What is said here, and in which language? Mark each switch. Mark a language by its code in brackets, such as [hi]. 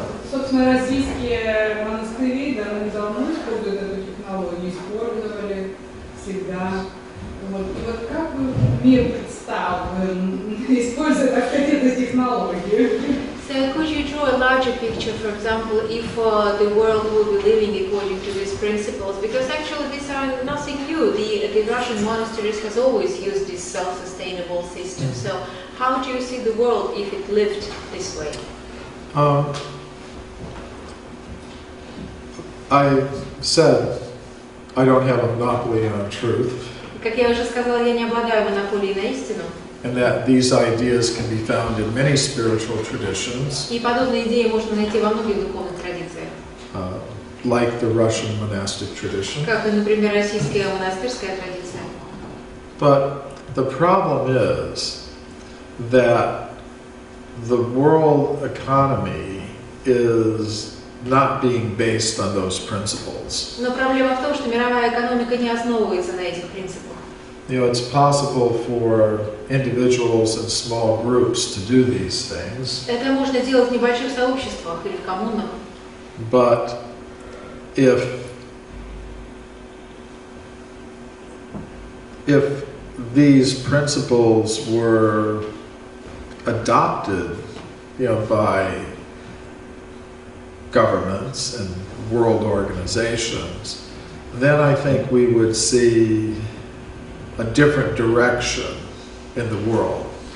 [ru] Собственно, российские монастыри давно используют эту технологию, использовали всегда. Вот. И вот как бы мир представлен, используя, так сказать, эту технологию? [en] So could you draw a larger picture, for example, if the world will be living according to these principles? Because actually these are nothing new. The Russian monasteries has always used this self-sustainable system. So how do you see the world if it lived this way? I said I don't have a monopoly on truth. [ru] Как я уже сказала, я не обладаю монополией на истину. [en] And that these ideas can be found in many spiritual traditions, [ru] И подобные идеи можно найти во многих духовных традициях, [en] like the Russian monastic tradition. [ru] как, например, российская монастырская традиция. [en] But the problem is that the world economy is not being based on those principles. [ru] Но проблема в том, что мировая экономика не основывается на этих принципах. [en] You know, it's possible for individuals and small groups to do these things, [ru] Это можно делать в небольших сообществах или в коммунах. [en] but if these principles were adopted, you know, by governments and world organizations, then I think we would see a different direction in the world.